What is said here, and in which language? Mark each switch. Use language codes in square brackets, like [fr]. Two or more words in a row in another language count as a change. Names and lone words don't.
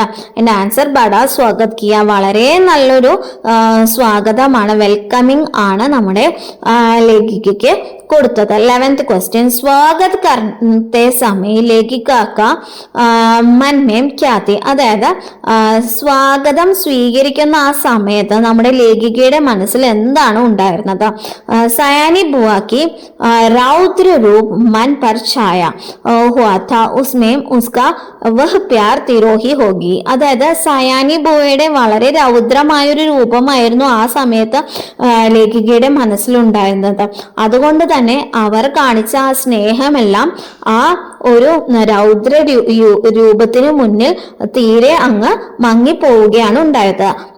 [ml] എന്റെ ആൻസർ [hi] बड़ा स्वागत किया, [ml] വളരെ നല്ലൊരു സ്വാഗതമാണ്, വെൽക്കമിങ് ആണ് നമ്മുടെ ലേഖികയ്ക്ക് കൊടുത്തത്. [en] 11th question, [hi] स्वागत करते समय लेखिका का मन में क्या थी? [ml] അതായത് സ്വാഗതം സ്വീകരിക്കുന്ന ആ സമയത്ത് നമ്മുടെ ലേഖികയുടെ മനസ്സിൽ എന്താണ് ഉണ്ടായിരുന്നത്? [hi] सयानी बुआ की रौद्र रूप मन पर छाया हुआ था, उसमें उसका वह प्यार तिरोही होगी. [ml] അതായത് സയാനി ബുവയുടെ വളരെ രൗദ്രമായൊരു രൂപമായിരുന്നു ആ സമയത്ത് ലേഖികയുടെ മനസ്സിലുണ്ടായിരുന്നത്. അതുകൊണ്ട് തന്നെ അവർ കാണിച്ച ആ സ്നേഹമെല്ലാം ആ ഒരു രൗദ്ര രൂപത്തിന് മുന്നിൽ തീരെ അങ്ങ് മങ്ങിപ്പോവുകയാണ് ഉണ്ടായത്.